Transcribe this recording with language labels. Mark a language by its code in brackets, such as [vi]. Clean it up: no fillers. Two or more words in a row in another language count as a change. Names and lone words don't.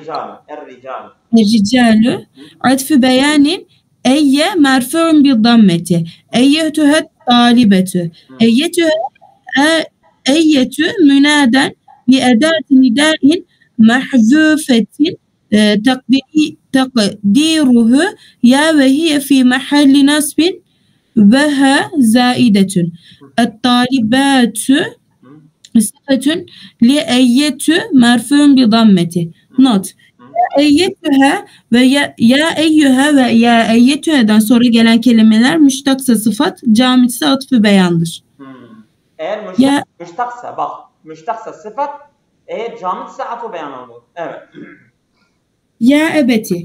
[ar] الرجال عطف بيان أي مرفوع بالضمة أيتها الطالبة أيتها أية منادى بأداة نداء محذوفة تقديره يا وهي في محل نصب بها زائدة الطالبات صفة لأية مرفوع بضمته [tr] not eyyetühe ve ya eyyühe ve ya eyyetühe'den sonra gelen kelimeler müştaksa sıfat, camisi atıfı beyandır. Eğer müştaksa bak, müştaksa sıfat, eğer camisi atıfı beyan olur. Evet. [ar] يا أبت.